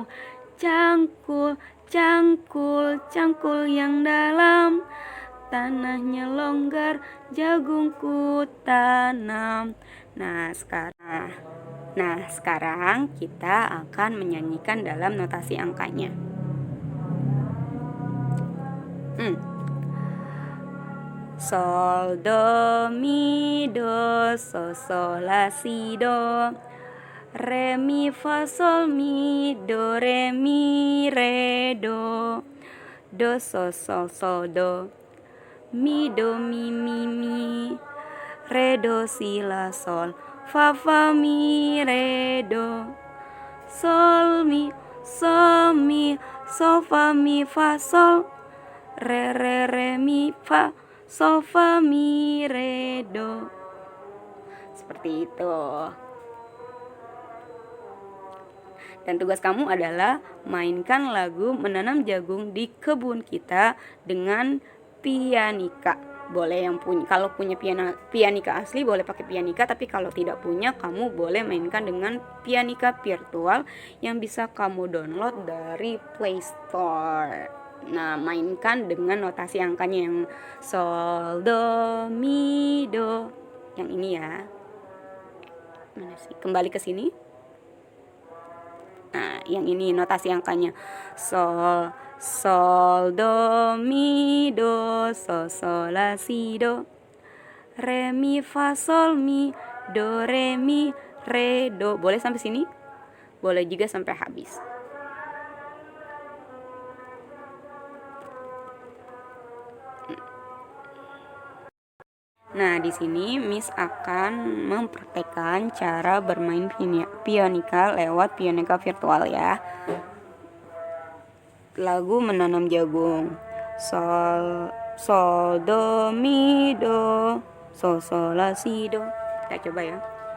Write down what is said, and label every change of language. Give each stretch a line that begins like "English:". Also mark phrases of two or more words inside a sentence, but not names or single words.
Indonesian: Cangkul, cangkul, cangkul yang dalam, tanahnya longgar, jagungku tanam. Nah, sekarang kita akan menyanyikan dalam notasi angkanya. Sol, do, mi, do, so, la, si, do. Re, mi, fa, sol, mi, do, re, mi, re, do. Do, so, do. Mi, do, mi, mi. Re, do, si, la, sol. Fa, mi, re, do. Sol, mi, so, fa, mi, fa, sol. Re, mi, fa, sol, fa, mi, re, do. Seperti itu. Dan tugas kamu adalah mainkan lagu Menanam Jagung di Kebun Kita dengan pianika. Boleh yang punya, kalau punya pianika asli boleh pakai pianika, tapi kalau tidak punya kamu boleh mainkan dengan pianika virtual yang bisa kamu download dari Play Store. Nah, mainkan dengan notasi angkanya yang sol, do, mi, do. Yang ini ya. Mana sih? Kembali ke sini. Nah, yang ini notasi angkanya sol, do, mi, do, so, la, si, do. Re, mi, fa, sol, mi, do, re, mi, re, do. Boleh sampai sini? Boleh juga sampai habis. Nah, di sini Miss akan mempraktekkan cara bermain pianika lewat pianika virtual ya. Lagu Menanam Jagung. Sol, do, mi, do, so, la, si, do. Kita coba ya.